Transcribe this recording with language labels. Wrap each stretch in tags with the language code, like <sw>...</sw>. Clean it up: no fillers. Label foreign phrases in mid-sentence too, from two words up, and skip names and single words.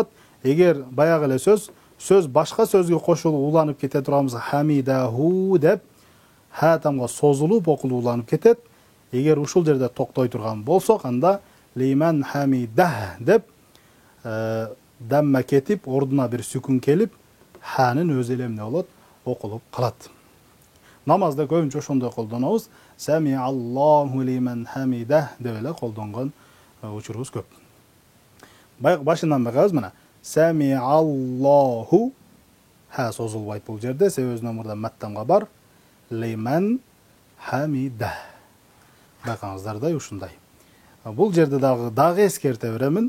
<ky>Эгер баягы эле сөз башка сөзгө кошулуп уланып кете турган болсо, хамидаху деп ха тамга созулуп окулууланып кетет. Эгер ушул жерде токтой турган болсок, анда</ky> <ar>لمن حمده</ar> <ky>деп дамма кетип, ордуна бир сүкүн келип, ханын өзү эле эмне болот? Окулуп калат. Намазда көбүнчө ошондой колдонобуз.</ky> <ar>سمع الله لمن حمده</ar> <ky>деп эле колдонгон учурубуз көп. Башынан байкабыз мына.</ky> <ar>سمع الله</ar> <ky>ха созулбайт бул жерде, себеби өзүнөн мурда маттамга бар.</ky> <ar>لمن حمده.</ar> <ky>Байкаңыздардай ушундай. Бул жерде дагы эскерте беремин.</ky>